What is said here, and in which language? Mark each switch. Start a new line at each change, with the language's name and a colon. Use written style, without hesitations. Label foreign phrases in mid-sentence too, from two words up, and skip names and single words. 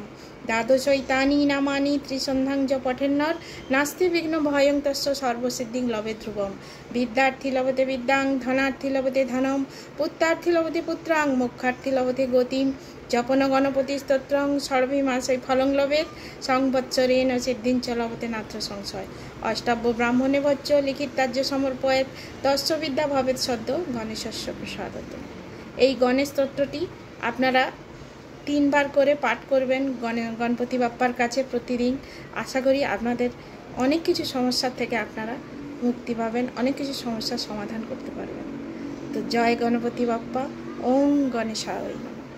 Sanskrit: দ্বাদশৈতানি নামানি ত্রিসন্ধ্যাং চ পঠেন্নর নাস্তি বিঘ্ন ভয়ং তস্য সর্বসিদ্ধিং লবে ধ্রুবম বিদ্যার্থী লভতে বিদ্যাং ধনার্থী লভতে ধনম পুত্রার্থী লভতে পুত্রাং মোক্ষার্থী লভতে গতিম জপন গণপতি স্তোত্রং সর্বমাসৈ ফলং লভেত সংবৎসরেণ সিদ্ধিং চ লভতে নাত্র সংশয় অষ্টাব্য ব্রাহ্মণে বচ্চ লিখিত তার্য সমর্পয়েত তস্য বিদ্যা ভবেত সদ্য গণেশস্য প্রসাদত।
Bangla: এই গণেশ স্তোত্রটি আপনারা 3 বার করে পাঠ করবেন গণপতি বাপ্পার কাছে প্রতিদিন। আশা করি আপনাদের অনেক কিছু সমস্যার থেকে আপনারা মুক্তি পাবেন, অনেক কিছু সমস্যার সমাধান করতে পারবেন। তো জয় গণপতি বাপ্পা,
Sanskrit: ওম গণেশায় নমঃ।